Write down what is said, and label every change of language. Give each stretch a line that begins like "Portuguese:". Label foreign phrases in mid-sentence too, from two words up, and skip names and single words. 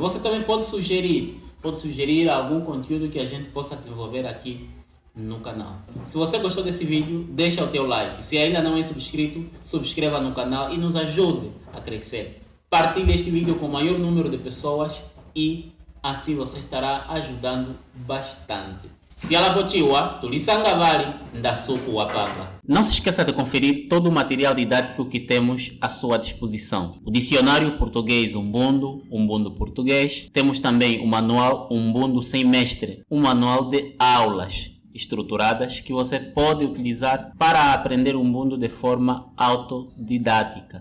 Portuguese: Você também pode sugerir algum conteúdo que a gente possa desenvolver aqui no canal. Se você gostou desse vídeo, deixa o teu like. Se ainda não é inscrito, subscreva no canal e nos ajude a crescer. Partilhe este vídeo com o maior número de pessoas e assim você estará ajudando bastante.
Umbundu: Se ela botiwa, tulisangavari, ndasuku wapanga.
Portuguese: Não se esqueça de conferir todo o material didático que temos à sua disposição. O dicionário português Umbundo, Umbundo português. Temos também o manual Umbundo sem mestre, um manual de aulas estruturadas que você pode utilizar para aprender Umbundo de forma autodidática.